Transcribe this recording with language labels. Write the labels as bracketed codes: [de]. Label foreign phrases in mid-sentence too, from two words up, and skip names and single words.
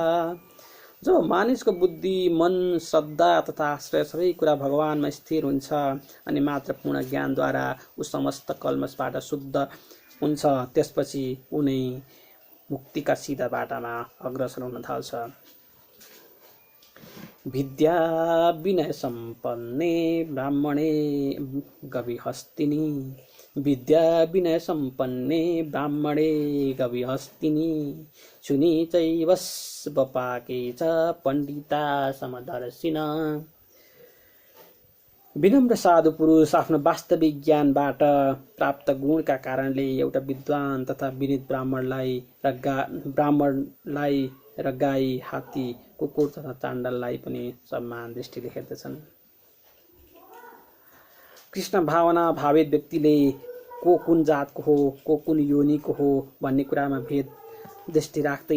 [ne] जो मानिसको बुद्धि, मन, श्रद्धा तथा आश्रय सबै कुरा भगवानमा स्थिर हुन्छ अनि मात्र पूर्ण ज्ञानद्वारा ऊ समस्त कल्मषबाट शुद्ध हुन्छ, त्यसपछि उनी मुक्तिका सिधा बाटामा अग्रसर हुन थाल्छ। [sa] विद्या विनय सम्पन्ने ब्राह्मणे गविहस्तिनि, विद्या विनय सम्पन्ने ब्राह्मणे गविहस्तिनि, शुनि चैवस्वपाके च पण्डिता समदर्शिन। [ne] विनम्र साधु पुरुष आफ्नो वास्तविक ज्ञानबाट प्राप्त गुणका कारणले एउटा विद्वान तथा विनीत ब्राह्मणलाई र गाई, हात्ती, कुकुर तथा चाण्डाललाई पनि सम्मान दृष्टिले हेर्दछन्। कृष्ण भावना भावित व्यक्तिले को कुन जातको हो, को कुन योनिको हो भन्ने कुरामा भेद दृष्टि राख्दैन।